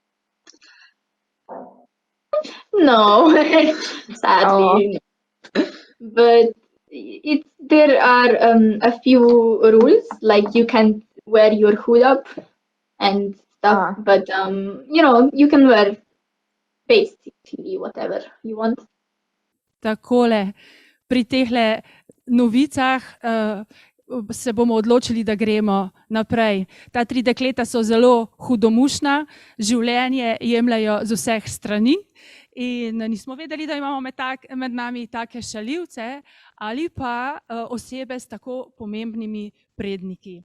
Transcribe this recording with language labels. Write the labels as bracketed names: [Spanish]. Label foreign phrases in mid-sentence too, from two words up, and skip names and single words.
[English] No, sadly. Oh. But there are a few rules, like you can't wear your hood up and stuff. But you can wear basically whatever you want. [Slovenian] Takole, pri tehle novicah se bomo odločili, da gremo naprej. Ta 3 dekleta so zelo hudomušna, življenje jemljajo z vseh strani in nismo vedeli, da imamo med nami take šaljivce ali pa osebe s tako pomembnimi predniki.